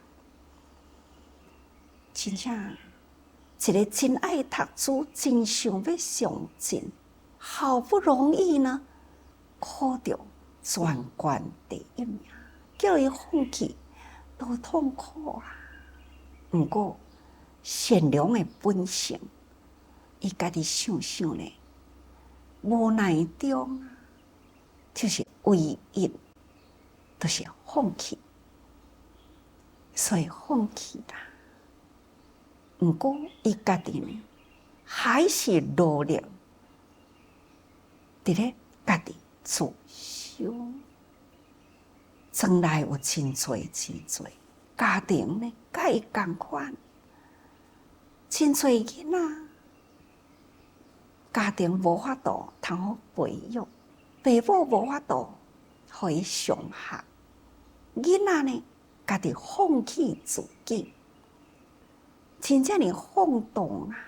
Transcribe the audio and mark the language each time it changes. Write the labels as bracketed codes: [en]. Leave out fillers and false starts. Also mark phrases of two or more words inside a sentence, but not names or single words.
[nan] 真正一个真爱读书、真想要上进，好不容易呢，考到全县第一名，叫伊放弃，多痛苦啊！不过善良的本性，伊家己想想呢，无奈中就是唯一，就是放弃，所以放弃啦。不过伊家己呢，还是努力伫咧家己自修。将来有真侪家庭呢，甲伊同款，真侪囡仔家庭无法度通好培育，父母无法度互伊上学，囡仔呢家己放弃自己，真正哩放荡